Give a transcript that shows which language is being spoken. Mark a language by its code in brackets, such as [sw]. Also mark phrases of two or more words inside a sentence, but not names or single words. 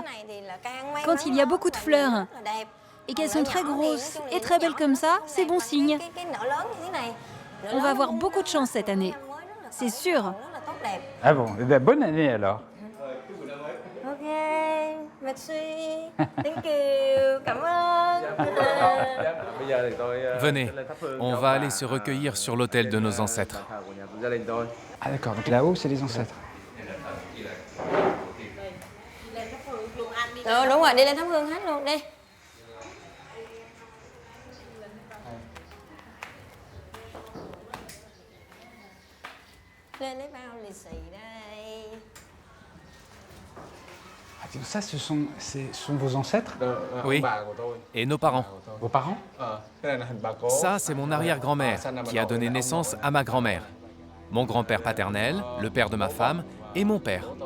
[fr] Quand il y a beaucoup de fleurs et qu'elles sont très grosses et très belles comme ça, c'est bon signe. On va avoir beaucoup de chance cette année. C'est sûr. Ah bon, eh bien, bonne année alors. Ok, merci. [en] Thank you. [vi] Cảm ơn. [fr] Venez, on va aller se recueillir sur l'autel de nos ancêtres. Ah d'accord, donc là-haut, c'est les ancêtres. [vi] Đúng rồi, đi lên thắp hương hết luôn, đi. Lên lấy bao lì xì đây. [fr] Ah, ça, ce sont vos ancêtres? Oui, et nos parents. Vos parents? Ça, c'est mon arrière-grand-mère qui a donné naissance à ma grand-mère. Mon grand-père paternel, le père de ma femme et mon père.